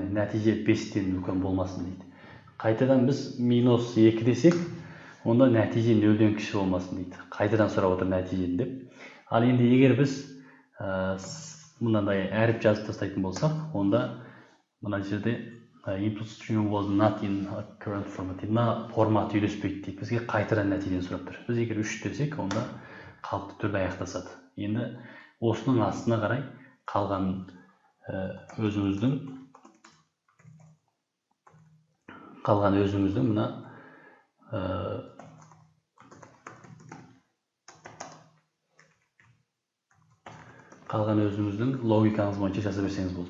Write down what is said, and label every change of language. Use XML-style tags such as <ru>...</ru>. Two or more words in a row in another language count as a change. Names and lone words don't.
<kk>Нәтиже 5-тен үлкен болмасын дейді. Қайтадан біз -2 десек, онда нәтиже 0-ден кіші болмасын дейді. Қайтадан сұрап отыр нәтижені деп. Ал енді егер біз мынандай әріп жазып тастайтын болсақ, онда мына жерде</kk> <en>input string was not in current format.</en> <kk>Мына формат үйлеспейді дейді. Бізге қайтадан нәтижені сұрап тұр. Біз егер 3 десек, онда қалыпты түрде аяқтасады. Енді осының астына қарай қалған өзіңіздің мына логикаңыз бойынша жаза берсеңіз болды.</kk>